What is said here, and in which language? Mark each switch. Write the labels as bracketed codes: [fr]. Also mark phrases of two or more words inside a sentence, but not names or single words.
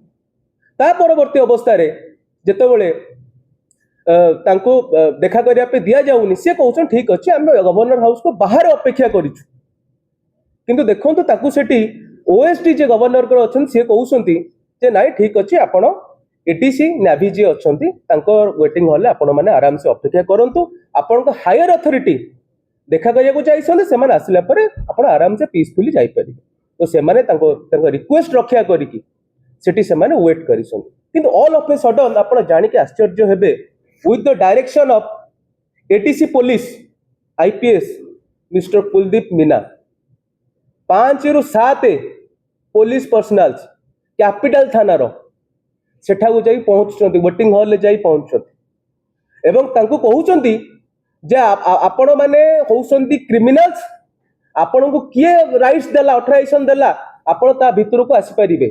[or] ତା ପରବର୍ତ୍ତୀ ଅବସ୍ଥାରେ ଯେତେବେଳେ ତାଙ୍କୁ ଦେଖା କରିବା ପାଇଁ ଦିଆଯାଉନି, ସେ କହୁଛନ୍ତି ଠିକ ଅଛି ଆମେ ଗଭର୍ଣ୍ଣର ହାଉସକୁ ବାହାରେ ଅପେକ୍ଷା କରିଛୁ, କିନ୍ତୁ ଦେଖନ୍ତୁ ତାକୁ ସେଠି ଓଏସଡି ଯେ ଗଭର୍ଣ୍ଣରଙ୍କର ଅଛନ୍ତି ସେ କହୁଛନ୍ତି ଯେ ନାଇଁ ଠିକ ଅଛି ଆପଣ ଏଡିସି ନାଭି ଯିଏ ଅଛନ୍ତି ତାଙ୍କ [en] waiting hallରେ [or] ଆପଣ ମାନେ ଆରାମସେ ଅପେକ୍ଷା କରନ୍ତୁ, ଆପଣଙ୍କ [en] higher authority [or] ଦେଖା କରିବାକୁ ଯାଇଛନ୍ତି, ସେମାନେ ଆସିଲା ପରେ ଆପଣ ଆରାମସେ ପିସଫୁଲି ଯାଇପାରିବେ। ତ ସେମାନେ ତାଙ୍କ ରିକ୍ୱେଷ୍ଟ ରକ୍ଷା କରିକି ସେଠି ସେମାନେ ୱେଟ୍ କରିଛନ୍ତି। କିନ୍ତୁ [en] all of a sudden [or] ଆପଣ ଜାଣିକି ଆଶ୍ଚର୍ଯ୍ୟ ହେବେ, [en] with the direction of ATC police IPS Mr. [or] Kuldeep Meena, 5 ରୁ 7 [en] police personnels [or] କ୍ୟାପିଟାଲ ଥାନାର ସେଠାକୁ ଯାଇ ପହଞ୍ଚୁଛନ୍ତି, [en] waiting hallରେ [or] ଯାଇ ପହଞ୍ଚୁଛନ୍ତି ଏବଂ ତାଙ୍କୁ କହୁଛନ୍ତି ଯେ ଆପଣ ମାନେ ହଉଛନ୍ତି କ୍ରିମିନାଲ୍ସ, ଆପଣଙ୍କୁ କିଏ ରାଇଟ୍ସ ଦେଲା, ଅଥରାଇଜେସନ ଦେଲା ଆପଣ ତା ଭିତରକୁ ଆସିପାରିବେ।